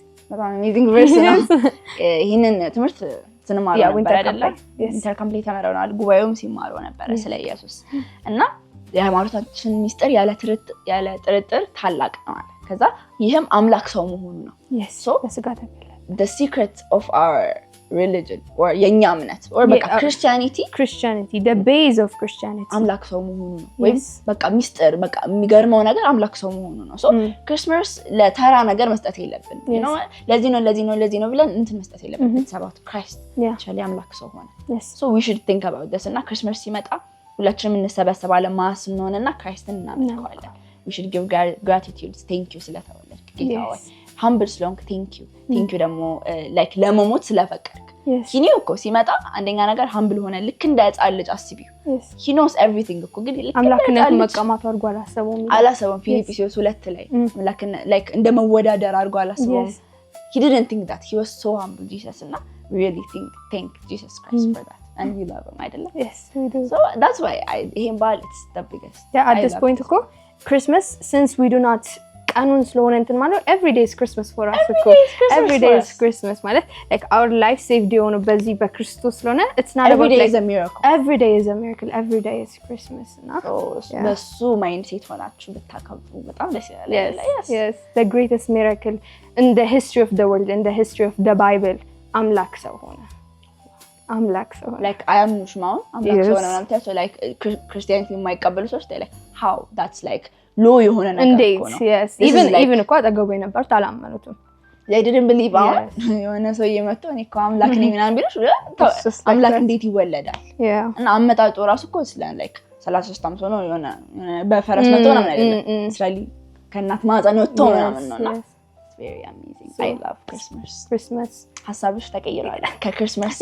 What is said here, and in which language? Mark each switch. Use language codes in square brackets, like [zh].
[am] በጣም amazing verse ነው ይሄንን ትምህርት ስንማረው ነበር አይደለ ኢንተርካምፕሌት ተመረናል ጉባኤውም ሲማረው ነበር ስለ ኢየሱስ እና የሃይማኖታችን ምስጢር ያለ ጥርጥር ታላቅ ነው አለ ከዛ ይሄም አምላክ ሰው መሆኑ ነው so በስጋ ተገለጠ [en] the secret of our religion or [am] የኛ እምነት [en] or በቃ Christianity the base of Christianity [am] አምላክ ሰው መሆኑ ነው ወይ በቃ ምስጢር በቃ የሚገርመው ነገር አምላክ ሰው መሆኑ ነው so Christmas ለተራ ነገር መስጠት የለብንም you know ለዚህ ነው ብለን እንትን መስጠት የለብንም [en] it's about Christ actually [am] አምላክ ሰው ሆነ [en] so we should think about this [am] እና Christmas ሲመጣ ሁላችንም እንሰበሰባለን ማስ እንሆንና Christን እናመልከዋለን [en] we should give gratitude thank you [am] ስለተወለድክ ጌታ ሆይ humble ስለሆንክ thank you ደግሞ like ለመሞት ስለፈቀድክ he knew እኮ ሲመጣ አንደኛ ነገር humble ሆነ ልክ እንደ ሕፃን ልጅ አስቢው [en] he knows everything [am] እኮ ግን አምላክነቱ መቀማቱ አድርጎ አላሰበውም ፊልጵስዩስ 2 ላይ like እንደ መወዳደር አድርጎ አላሰበውም [en] he didn't think that he was so humble [am] Jesus እና [en] really thank Jesus Christ for that and we love him [am] አይደለም [en] yes we do so that's why him ball it's the biggest at this point እኮ Christmas since we do not [am] ቀኑን ስለሆነ እንትን ማለት [en] every day is Christmas for us እኮ every day is Christmas ማለት like our life saved [am] የሆነ በዚህ በክርስቶስ ስለሆነ [en] it's not every about day like is a miracle every day is a miracle every day is Christmas እና [am] በሱ ማይንድሴት ሆናችሁ ብታከብሩ በጣም ደስ ይላል [en] yes the greatest miracle in the history of the world in the history of the Bible [am] አምላክ ሰው ሆነ like I am ሙሽማውን አምላክ ሰው ሆነ ማለት like Christianity የማይቀበሉ ሰዎች like how that's like ሎ የሆነ ነገር እኮ ነው yes even እኮ አጠገቡ የነበሩት አላመኑትም [en] they didn't believe [am] የሆነ ሰው እየመጣ እኔ እኮ አምላክ ነኝ ምናምን ቢልሽ አምላክ እንዴት ይወለዳል እና አመጣጡ ራሱ እኮ ስለ like 33 ዓመት ነው የሆነ በፈረስ መጥቶ ነው ማለት እስራኤል ከእናት ማህፀን ወጥቶ ምናምን ነውና [en] very amazing I love Christmas [am] ሐሳብሽ ተቀይሯል ከክሪስማስ